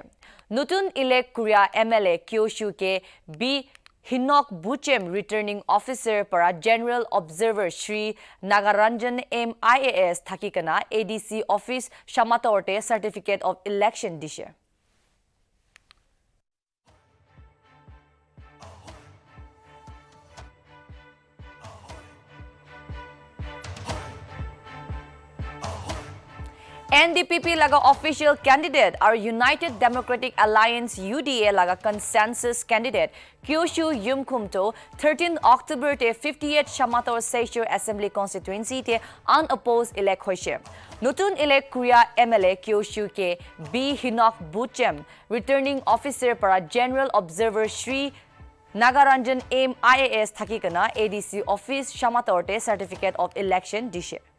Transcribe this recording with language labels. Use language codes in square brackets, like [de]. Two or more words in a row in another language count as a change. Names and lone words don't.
[nag] Nutun elect Kuria MLA Kyoshu ke B Hinok Buchem [en] returning officer [nag] para General Observer Shri Nagaranjan M IAS thakikana ADC office Shamatorte [en] certificate of election [nag] dishe. NDPP laga [en] official candidate [nag] or United Democratic Alliance UDA laga [en] consensus candidate [nag] Kyoshu Yumkum to 13th October te 50th Shamator Seishu [en] Assembly constituency [nag] te [en] unopposed elect [nag] hoishe. Nutun elect Kuria MLA Kyoshu ke B Hinok Buchem [en] returning officer [nag] para General Observer Shri Nagaranjan M IAS thakikana ADC office Shamatorte [en] certificate of election [nag] dishe.